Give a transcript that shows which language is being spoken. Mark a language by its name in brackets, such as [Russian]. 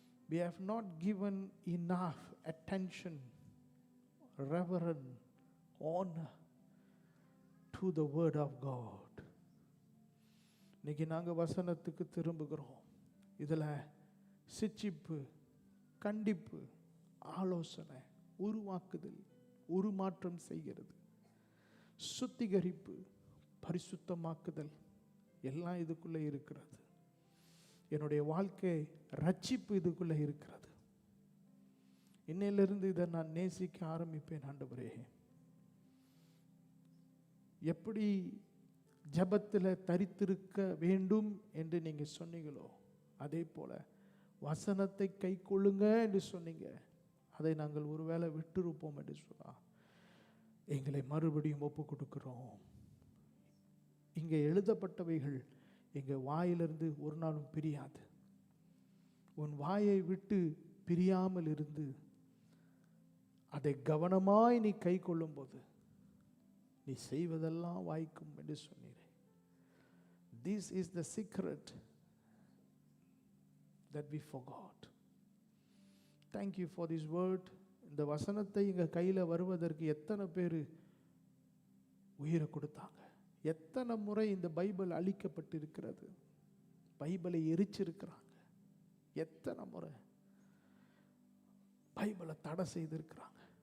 [English] We have not given enough attention, reverence, honor to the word of God. [Tamil] இன்னைக்கு நாங்கள் வசனத்துக்கு திரும்புகிறோம். இதில் சிட்சிப்பு, கண்டிப்பு, ஆலோசனை, உருவாக்குதல், உருமாற்றம் செய்கிறது, சுத்திகரிப்பு, பரிசுத்தமாக்குதல் எல்லாம் இதுக்குள்ளே இருக்கிறது. என்னுடைய வாழ்க்கை ரட்சிப்பு இதுக்குள்ளே இருக்கிறது. இன்னையிலிருந்து இதை நான் நேசிக்க ஆரம்பிப்பேன். ஆண்டவரே, எப்படி ஜபத்தில் தரித்திருக்க வேண்டும் என்று நீங்கள் சொன்னீங்களோ அதே போல வசனத்தை கை கொள்ளுங்க என்று சொன்னீங்க. அதை நாங்கள் ஒருவேளை விட்டிருப்போம் என்று சொன்னால் எங்களை மறுபடியும் ஒப்பு கொடுக்கிறோம். இங்கே எழுதப்பட்டவைகள் எங்கள் வாயிலிருந்து ஒரு நாளும் பிரியாது. உன் வாயை விட்டு பிரியாமல் இருந்து அதை கவனமாய் நீ கை கொள்ளும் போது நீ செய்வதெல்லாம் வாய்க்கும் என்று சொன்னீரே. [English] This is the secret that we forgot. Thank you for this word. [Tamil] இந்த வசனத்தை எங்கள் கையில் வருவதற்கு எத்தனை பேர் உயிரை கொடுத்தாங்க, எத்தனை முறை இந்த பைபிள் அழிக்கப்பட்டிருக்கிறது, பைபிளை எரிச்சிருக்கிறாங்க, எத்தனை முறை பைபிளை தடை செய்திருக்கிறாங்க.